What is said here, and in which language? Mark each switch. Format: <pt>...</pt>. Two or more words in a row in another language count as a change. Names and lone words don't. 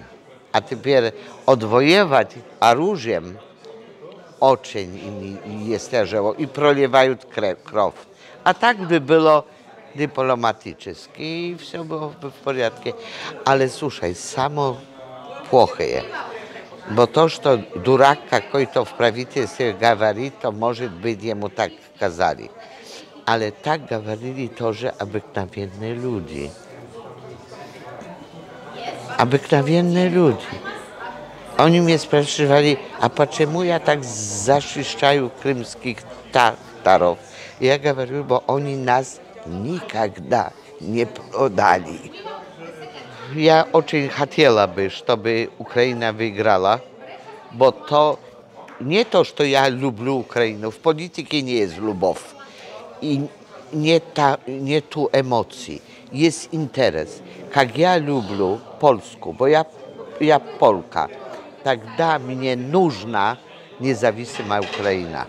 <ru>А теперь отвоевать оружием очень есть тяжело, и проливают кровь. А так бы было дипломатически, и все было бы в порядке. Але слушай, самое плохое,</ru> <pl>bo to,</pl> <ru>что дурак какой-то в правительстве говорит, то может быть ему так сказали.</ru> <pl>Ale tak</pl> <ru>говорили тоже обыкновенные люди. Обыкновенные люди. Они меня спрашивали, а почему я так защищаю крымских татаров? Я говорю, bo они нас никогда не продали. Я очень хотела бы, чтобы Украина выиграла,</ru> <pl>bo to nie to,</pl> <ru>что я люблю Украину. В политике не есть любовь. И нету эмоций, есть интерес. Как я люблю Польску, bo я Polka, тогда мне нужна независимая Украина.</ru>